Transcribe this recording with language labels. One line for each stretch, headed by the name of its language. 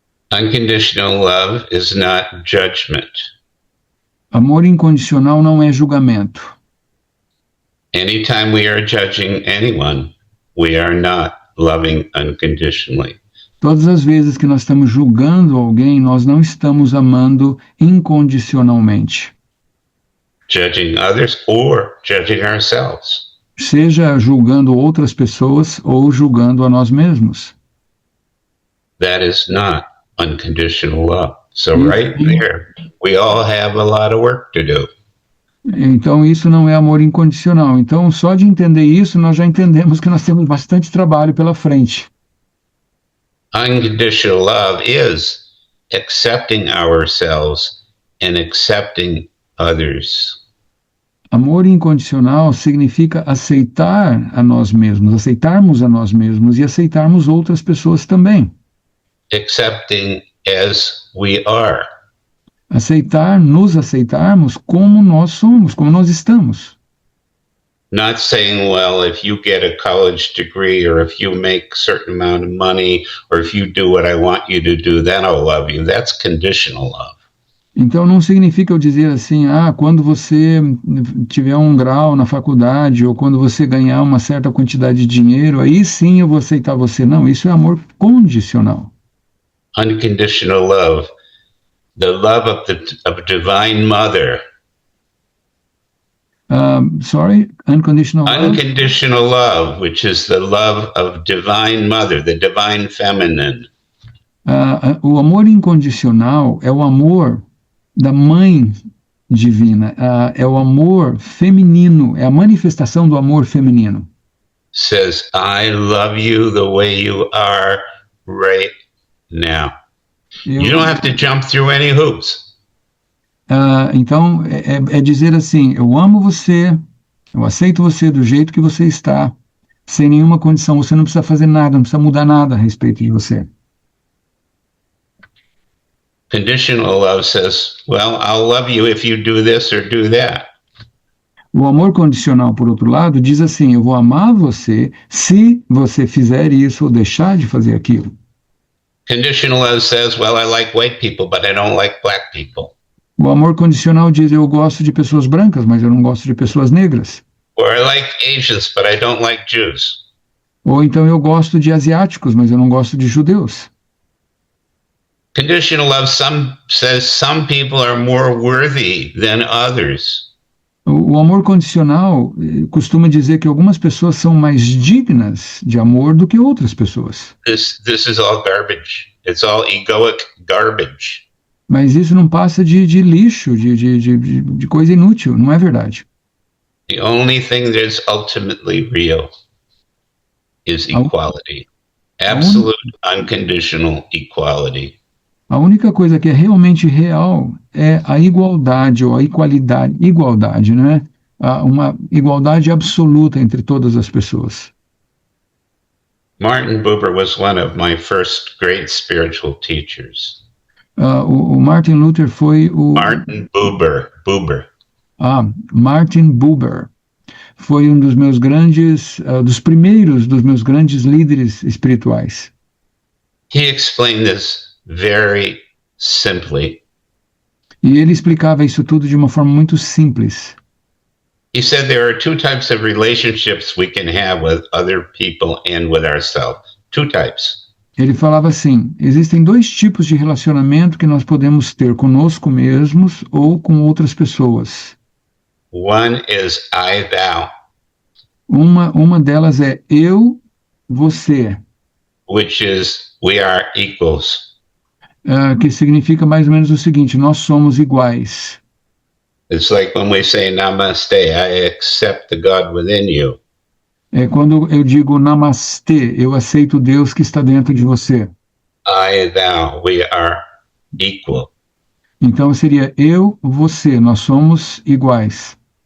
English: Unconditional love is not judgment.
Portuguese: Amor incondicional não é julgamento.
English: Anytime we are judging anyone, we are not loving unconditionally.
Portuguese: Todas as vezes que nós estamos julgando alguém, nós não estamos amando incondicionalmente.
English: Judging others or judging ourselves.
Portuguese: Seja julgando outras pessoas ou julgando a nós mesmos.
English: That is not unconditional love. So right there, we all have a lot of work to do.
Portuguese: Então isso não é amor incondicional. Então só de entender isso, nós já entendemos que nós temos bastante trabalho pela frente.
English: Unconditional love is accepting ourselves and accepting others.
Portuguese: Amor incondicional significa aceitar a nós mesmos, aceitarmos a nós mesmos e aceitarmos outras pessoas também.
English: Accepting as we are.
Portuguese: Nos aceitarmos como nós somos, como nós estamos.
English: Not saying, well, if you get a college degree or if you make a certain amount of money or if you do what I want you to do, then I'll love you. That's conditional love.
Portuguese: Então não significa eu dizer assim, quando você tiver um grau na faculdade ou quando você ganhar uma certa quantidade de dinheiro, aí sim eu vou aceitar você. Não, isso é amor condicional.
English: Unconditional love, the love of Divine Mother. Sorry, unconditional love? Unconditional love, which is the love of Divine Mother, the Divine Feminine.
Portuguese: O amor incondicional é o amor da Mãe Divina, é o amor feminino, é a manifestação do amor feminino.
English: Says, I love you the way you are right now. You don't have to jump through any hoops.
Portuguese: Então, é dizer assim, eu amo você, eu aceito você do jeito que você está, sem nenhuma condição, você não precisa fazer nada, não precisa mudar nada a respeito de você.
English: Conditional love says, well, I'll love you if you do this or do that.
Portuguese: O amor condicional, por outro lado, diz assim, eu vou amar você se você fizer isso ou deixar de fazer aquilo.
English: Conditional love says, well, I like white people, but I don't like black people.
Portuguese: O amor condicional diz, eu gosto de pessoas brancas, mas eu não gosto de pessoas negras.
English: Or I like Asians, but I don't like Jews.
Portuguese: Ou então eu gosto de asiáticos, mas eu não gosto de judeus.
English: Conditional love says some people are more worthy than others.
Portuguese: O amor condicional costuma dizer que algumas pessoas são mais dignas de amor do que outras pessoas.
English: This is all garbage. It's all egoic garbage.
Portuguese: Mas isso não passa de lixo, de coisa inútil, não é verdade.
English: The only thing that's ultimately real is equality. Absolute, unconditional equality.
Portuguese: A única coisa que é realmente real é a igualdade ou a igualdade, né? Uma igualdade absoluta entre todas as pessoas.
English: Martin Buber was one of my first great spiritual teachers.
Portuguese: O Martin Luther foi o... Martin Buber. Martin Buber foi um dos meus grandes, dos primeiros dos meus grandes líderes espirituais.
English: He explained this very simply.
Portuguese: E ele explicava isso tudo de uma forma muito simples.
English: He said there are two types of relationships we can have with other people and with ourselves. Two types.
Portuguese: Ele falava assim, existem dois tipos de relacionamento que nós podemos ter conosco mesmos ou com outras pessoas.
English: One is I, thou.
Portuguese: Uma delas é eu, você,
English: which is we are equals.
Portuguese: que significa mais ou menos o seguinte: nós somos iguais.
English: It's like when we say namaste, I accept the God within you.
Portuguese: É quando eu digo namastê, eu aceito Deus que está dentro de você.
English: I, thou, we are equal.
Portuguese: Então seria eu, você, nós somos iguais.